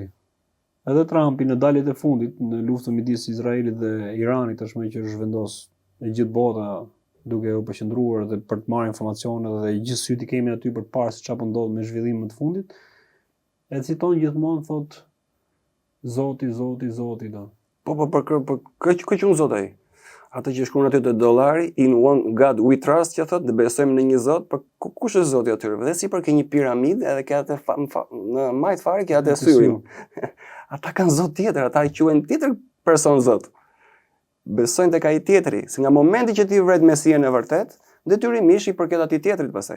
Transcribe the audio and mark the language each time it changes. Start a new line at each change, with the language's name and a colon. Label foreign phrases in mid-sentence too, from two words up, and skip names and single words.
Albanian: Edhe Trumpi në daljet e fundit në luftën midis Izraelit dhe Iranit tashmë që është vendos e gjithë bota duke u përqendruar dhe për të marrë informacione dhe gjithë syt i kemi aty për të parë se çfarë ndodh me zhvillimin të fundit. E citon gjithmonë thot Zoti do. Po për këtë Zot ai. Atë që shkruan aty te dollari,
English: in one God we trust,
Albanian: që thotë, ne besojmë në një Zot, por kush është Zoti atyre? Dhe sipër ke një piramidë edhe ke atë në majt fare ke atë syrin. Ata kanë Zot tjetër, ata i quajnë tjetër person Zot. Besojnë tek ai tjetri, se nga momenti që ti vret Mesian e vërtet, detyrimisht i përket atij tjetrit pastaj.